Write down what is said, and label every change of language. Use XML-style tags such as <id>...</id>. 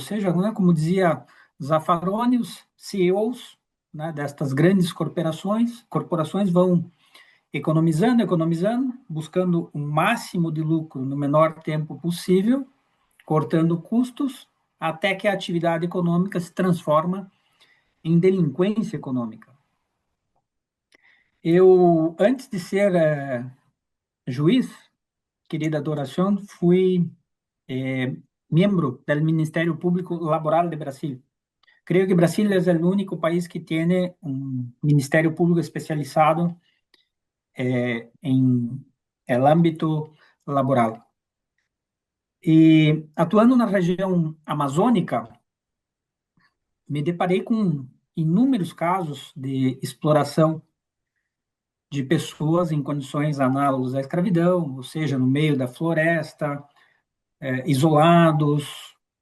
<pt>Ou seja, né, como dizia Zaffaroni, os CEOs, né, destas grandes corporações vão economizando, buscando o máximo de lucro no menor tempo possível, cortando custos, até que a atividade econômica se transforma em delinquência econômica. Eu, antes de ser juiz,</pt> <es>querida Adoración, fui miembro del Ministerio Público Laboral de Brasil. Creo que Brasil es el único país que tiene un Ministerio Público especializado en el ámbito laboral.</es> <pt>E atuando na região amazônica, me deparei com inúmeros casos de exploração de pessoas em condições análogas à escravidão, ou seja, no meio da floresta, isolados,</pt>